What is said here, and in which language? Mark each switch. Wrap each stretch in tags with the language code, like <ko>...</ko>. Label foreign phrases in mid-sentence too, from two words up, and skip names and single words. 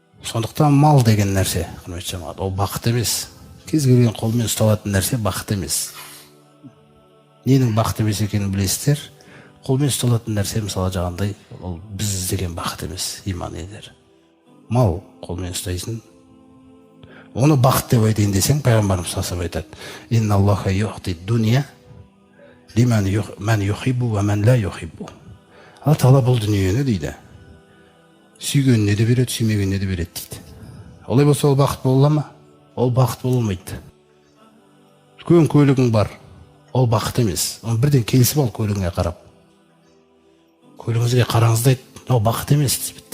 <kk>Сондықтан мал деген нәрсе, құрметті жамағат, ол бақыт емес. Кез келген қолмен ұсталатын нәрсе бақыт емес. Ненің бақыт емес екенін білесіздер. Қолмен ұсталатын нәрсе, мысалы жаңағындай, ол біз іздеген бақыт емес, иман едер. Мал қолмен ұстайсың. Оны бақыт деп айтайын десең, пайғамбарымыз</kk> <ar>صلى الله عليه وسلم</ar> <kk>айтады:</kk> <ar>«إن الله يعطي الدنيا لمن يحب ومن لا يحب».</ar> <kk>Алла Тағала бұл дүниені дейді, сүйгеніне де береді, сүймегеніне де береді дейді. Олай болса, ол бақыт бола ма? Ол бақыт бола алмайды. Үлкен көлігің бар, ол бақыт емес. Оны бірден келісіп ал көлігіңе қарап. Көлігіңізге қараңыз да айт, ол бақыт емес дейді.</kk>